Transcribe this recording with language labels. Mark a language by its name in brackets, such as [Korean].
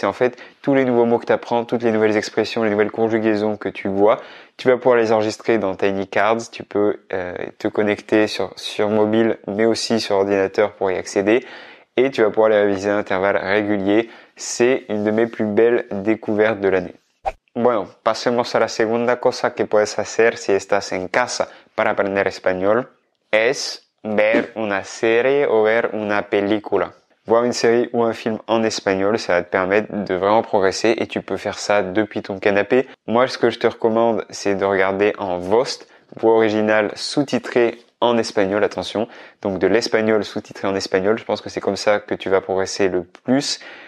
[French] C'est en fait tous les nouveaux mots que tu apprends, toutes les nouvelles expressions, les nouvelles conjugaisons que tu vois, tu vas pouvoir les enregistrer dans Tiny Cards. Tu peux te connecter sur mobile, mais aussi sur ordinateur pour y accéder, et tu vas pouvoir les réviser à intervalles réguliers. C'est une de mes plus belles découvertes de l'année. [Spanish] Bueno, pasemos a la segunda cosa que puedes hacer si estás en casa para aprender español. Es ver una serie o ver una película. [French] Voir une série ou un film en espagnol, ça va te permettre de vraiment progresser et tu peux faire ça depuis ton canapé. Moi, ce que je te recommande, c'est de regarder en VOST, voix originale sous-titrée en espagnol, attention. Donc de l'espagnol sous-titré en espagnol, je pense que c'est comme ça que tu vas progresser le plus.